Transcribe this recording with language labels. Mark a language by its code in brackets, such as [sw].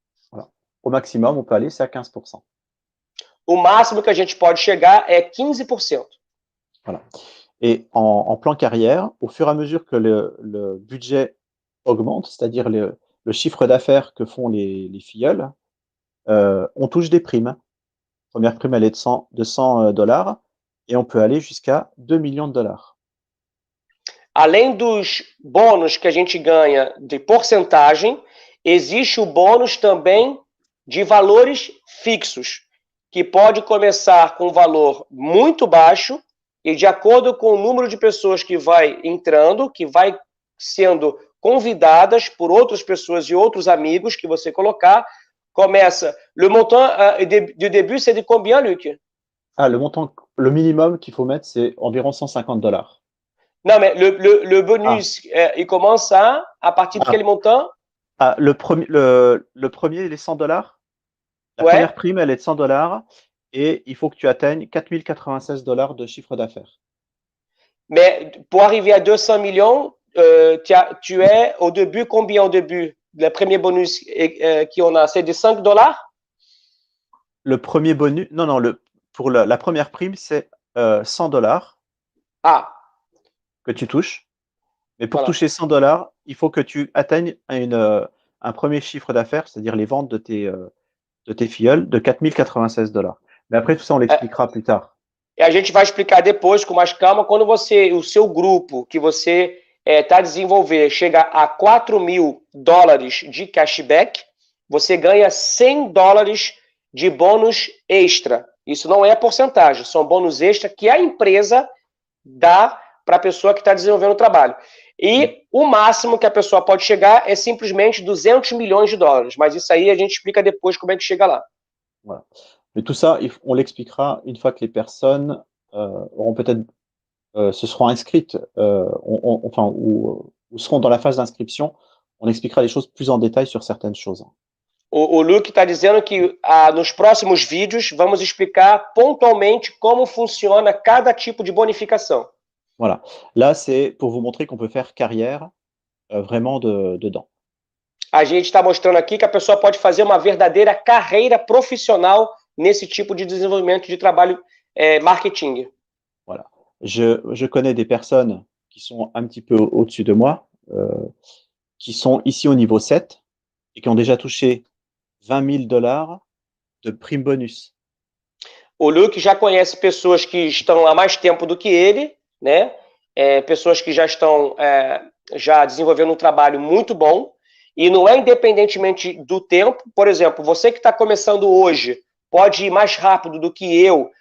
[fr] Voilà. Au maximum, on peut aller, c'est à 15%. [pt] O máximo que a gente pode chegar é 15%. [fr] Voilà. Et en plan carrière, au fur et à mesure que le budget augmente, c'est-à-dire le chiffre d'affaires que font les filleuls, on touche des primes. Première prime, elle est de $100 et on peut aller jusqu'à $2 millions. [pt] Além dos bônus que a gente ganha de porcentagem, existe o bônus também de valores fixos, que pode começar com um valor muito baixo e de acordo com o número de pessoas que vai entrando, que vai sendo convidadas por outras pessoas e outros amigos que você colocar, começa. [fr] Le montant du début, c'est de combien, Luc? Le minimum qu'il faut mettre, c'est environ $150. Non, mais le bonus, il commence à partir de quel montant? Le premier, il est $100. La première prime, elle est de $100 et il faut que tu atteignes $4096 de chiffre d'affaires. Mais pour arriver à 200 millions, tu es au début, combien au début? Le premier bonus qu'on a, c'est de $5? Le premier bonus, non, pour la première prime, c'est $100 que tu touches. Mais pour toucher $100, il faut que tu atteignes un premier chiffre d'affaires, c'est-à-dire les ventes de tes filleuls, de $4096. Mais après, tout ça, on l'expliquera plus tard. [pt] E a gente vai explicar depois, com mais calma, quando o seu grupo que você está desenvolver chega a $4.000 de cashback, você ganha $100 de bônus extra. Isso não é porcentagem, são bônus extra que a empresa dá para a pessoa que está desenvolvendo o trabalho. E o máximo que a pessoa pode chegar é simplesmente $200 milhões. Mas isso aí a gente explica depois como é que chega lá. [fr] Voilà. Mais tout ça, on l'expliquera une fois que les personnes auront peut-être se seront inscrites, ou seront dans la phase d'inscription. On expliquera les choses plus en détail sur certaines choses. [pt] O Luke está dizendo que nos próximos vídeos vamos explicar pontualmente como funciona cada tipo de bonificação. [fr] Voilà. Là, c'est pour vous montrer qu'on peut faire carrière vraiment dedans. [pt] A gente está mostrando aqui que a pessoa pode fazer uma verdadeira carreira profissional nesse tipo de desenvolvimento de trabalho marketing. [fr] Voilà. Je connais des personnes qui sont un petit peu au-dessus de moi, qui sont ici au niveau 7 et qui ont déjà touché $20,000 de prime bonus. [pt] O Luke já conhece pessoas que estão há mais tempo do que ele, né? Pessoas que já estão já desenvolvendo um trabalho muito bom. E não é independentemente do tempo. Por exemplo, você que está começando hoje pode ir mais rápido do que eu